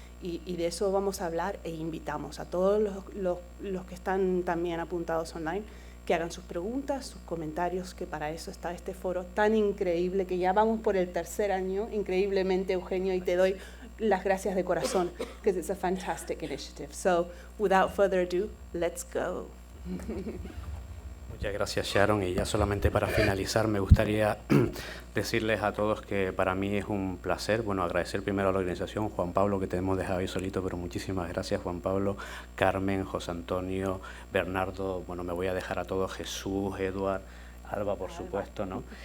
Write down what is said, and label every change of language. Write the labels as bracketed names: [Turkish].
[Spanish] Y de eso vamos a hablar, e invitamos a todos los que están también apuntados online que hagan sus preguntas, sus comentarios, que para eso está este foro tan increíble, que ya vamos por el tercer año, increíblemente, Eugenio, y te doy las gracias de corazón, [English] because it's a fantastic initiative. So, without further ado, let's go. [Spanish] Muchas gracias, Sharon. Y ya solamente para finalizar, me gustaría decirles a todos que para mí es un placer, bueno, agradecer primero a la organización, Juan Pablo, que te hemos dejado ahí solito, pero muchísimas gracias, Juan Pablo, Carmen, José Antonio, Bernardo, bueno, me voy a dejar a todos, Jesús, Eduard, Alba, por supuesto, ¿no?